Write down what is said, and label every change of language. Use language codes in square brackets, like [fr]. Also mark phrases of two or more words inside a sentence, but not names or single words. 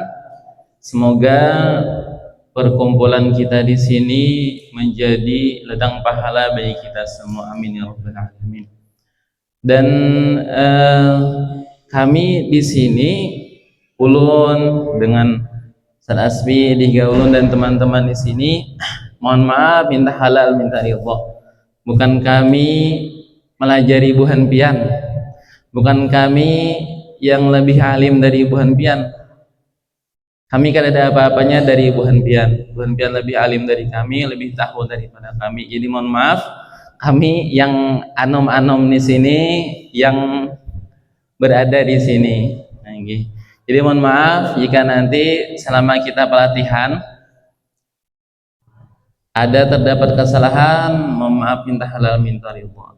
[id] Semoga perkumpulan kita di sini menjadi ladang pahala bagi kita semua. [ar] آمين يا رب العالمين. [id] Dan kami di sini ulun dengan Ustaz Asbi, Diga Ulun dan teman-teman di sini mohon maaf minta halal minta ridha. Bukan kami melajari [bjn] buhan pian, [id] bukan kami yang lebih alim dari [bjn] buhan pian. [id] Kami kan ada apa-apanya dari [bjn] buhan pian. Buhan pian [id] lebih alim dari kami, lebih tahu daripada kami. Jadi mohon maaf kami yang anom-anom di sini yang berada di sini. Nah, jadi mohon maaf jika nanti selama kita pelatihan ada terdapat kesalahan, mohon maaf minta halal minta ridha.